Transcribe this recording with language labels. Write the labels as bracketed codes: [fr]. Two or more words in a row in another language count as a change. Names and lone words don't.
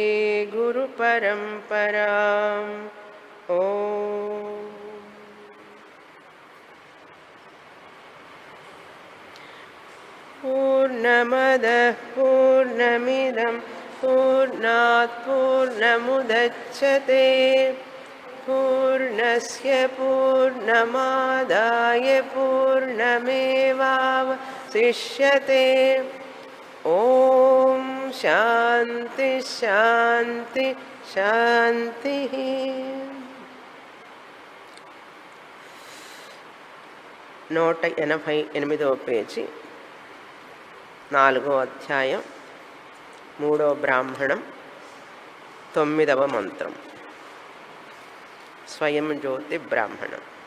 [sa] गुरुपरम्पराम् ॐ पूर्णमदः पूर्णमिदं पूर्णात् पूर्णमुदच्यते पूर्णस्य पूर्णमादाय पूर्णमेवावशिष्यते ॐ शान्ति शान्ति शान्तिः। [te] 188వ పేజీ 4వ అధ్యాయం 3వ బ్రాహ్మణం 9వ మంత్రం స్వయం జ్యోతి బ్రాహ్మణం.